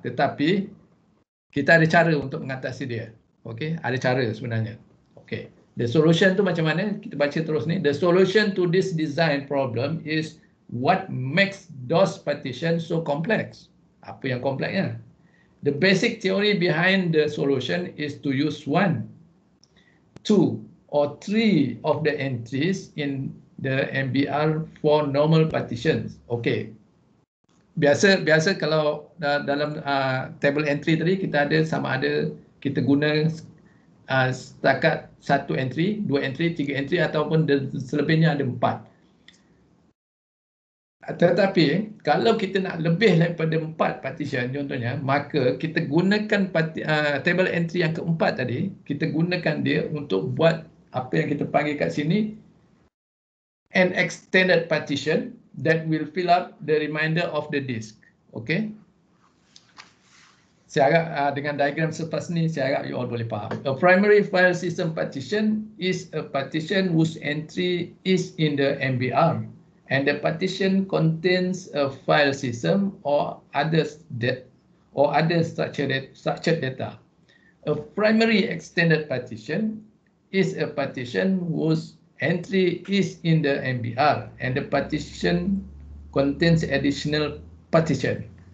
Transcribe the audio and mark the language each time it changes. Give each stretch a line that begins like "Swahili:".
Malay: Tetapi kita ada cara untuk mengatasi dia. Okey, ada cara sebenarnya. Okey. The solution tu macam mana? Kita baca terus ni.
English: The solution to this design problem is what makes those partitions so complex.
Malay: Apa yang kompleksnya?
English: The basic theory behind the solution is to use 1, 2, or 3 of the entries in the MBR for normal partitions.
Malay: Okay. Biasa kalau dalam table entry tadi kita ada sama ada kita guna setakat 1 entry, 2 entry, 3 entry ataupun selebihnya ada 4. Tetapi kalau kita nak lebih daripada 4 partition contohnya, maka kita gunakan table entry yang keempat tadi, kita gunakan dia untuk buat apa yang kita panggil kat sini
English: an extended partition that will fill up the remainder of the disk.
Malay: Okay? Saya harap dengan diagram selepas ni saya harap you all boleh faham.
English: A primary file system partition is a partition whose entry is in the MBR. And the partition contains a file system or other structured data. A primary extended partition is a partition whose entry is in the MBR and the partition contains additional partition.